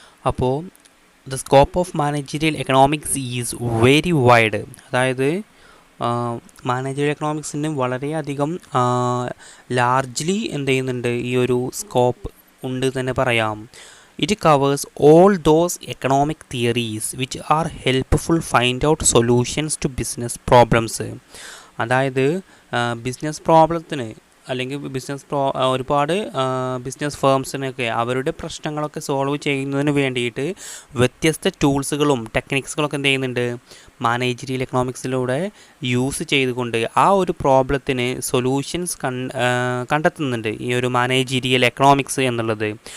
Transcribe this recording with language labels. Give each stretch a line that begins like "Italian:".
Malayalam: അപ്പോൾ
English: The scope of managerial economics is very wide.
Malayalam: അതായത് managerial എക്കണോമിക്സിന് വളരെയധികം ലാർജ്ലി എന്ത് ചെയ്യുന്നുണ്ട്, ഈ ഒരു സ്കോപ്പ് ഉണ്ട് തന്നെ പറയാം.
English: It covers all those economic theories which are helpful find out solutions to business problems.
Malayalam: അതായത് ബിസിനസ് പ്രോബ്ലത്തിന് അല്ലെങ്കിൽ ഒരുപാട് ബിസിനസ് ഫേംസിനൊക്കെ അവരുടെ പ്രശ്നങ്ങളൊക്കെ സോൾവ് ചെയ്യുന്നതിന് വേണ്ടിയിട്ട് വ്യത്യസ്ത ടൂൾസുകളും ടെക്നിക്സുകളൊക്കെ എന്ത് ചെയ്യുന്നുണ്ട്, മാനേജീരിയൽ എക്കണോമിക്സിലൂടെ യൂസ് ചെയ്തുകൊണ്ട് ആ ഒരു പ്രോബ്ലത്തിന് സൊല്യൂഷൻസ് കണ്ടെത്തുന്നുണ്ട് ഈ ഒരു മാനേജീരിയൽ എക്കണോമിക്സ് എന്നുള്ളത്.